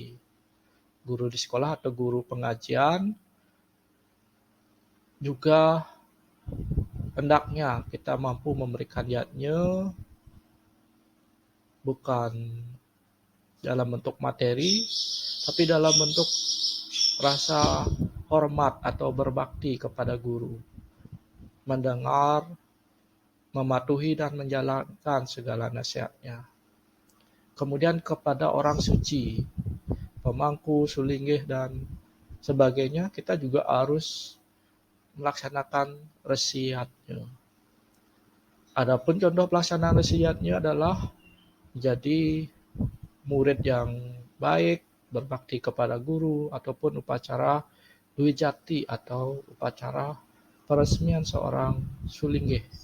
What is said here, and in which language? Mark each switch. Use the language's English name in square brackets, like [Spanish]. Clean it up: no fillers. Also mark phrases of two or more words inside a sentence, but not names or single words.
[Indonesian] Guru di sekolah atau guru pengajian juga hendaknya kita mampu memberikan yatnya bukan dalam bentuk materi, tapi dalam bentuk rasa hormat atau berbakti kepada guru. Mendengar, mematuhi dan menjalankan segala nasihatnya. Kemudian kepada orang suci, pemangku, sulinggih, dan sebagainya, kita juga harus melaksanakan resiyatnya. Adapun contoh pelaksanaan resiyatnya adalah jadi murid yang baik, berbakti kepada guru, ataupun upacara Dwi Jati atau upacara peresmian seorang sulinggih.